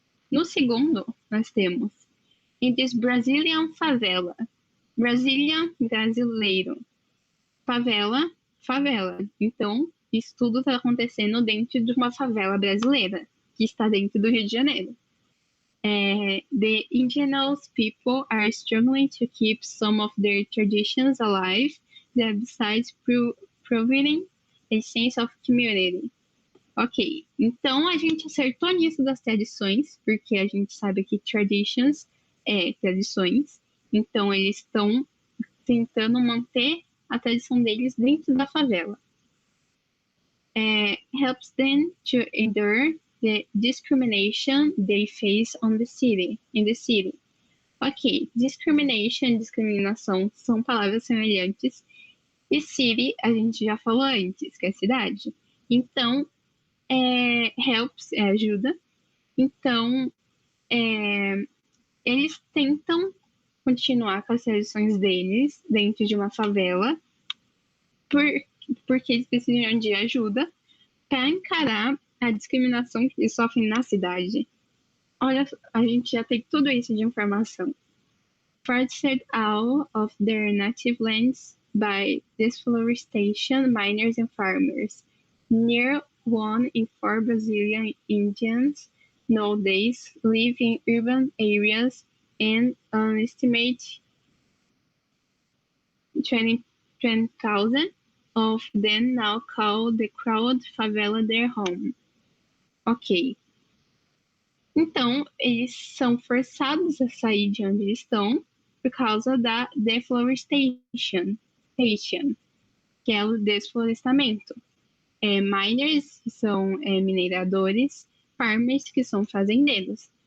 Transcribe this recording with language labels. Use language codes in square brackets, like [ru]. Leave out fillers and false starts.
[pt] No segundo, nós temos [en] in this Brazilian favela. [pt] Brasília, brasileiro. Favela, favela. Então, isso tudo está acontecendo dentro de uma favela brasileira, que está dentro do Rio de Janeiro. [en] The indigenous people are struggling to keep some of their traditions alive, that besides providing a sense of community. [pt] Ok, então a gente acertou nisso das tradições, porque a gente sabe que traditions é tradições, então eles estão tentando manter a tradição deles dentro da favela. [en] Helps them to endure the discrimination they face in the city. [pt] Ok, discrimination e discriminação são palavras semelhantes, E city, a gente já falou antes, que é cidade. Então, helps é ajuda. Então, eles tentam continuar com as tradições deles dentro de uma favela, por, porque eles precisam de ajuda para encarar a discriminação que eles sofrem na cidade. Olha, a gente já tem tudo isso de informação. [en] Forced out of their native lands by deforestation, miners and farmers. Near 1 in 4 Brazilian Indians nowadays live in urban areas, and an estimated 20,000 of them now call the crowd favela their home. Ok. [pt] Então, eles são forçados a sair de onde eles estão por causa da deforestation, que é o desflorestamento. Miners, que são mineradores, farmers, que são fazendeiros.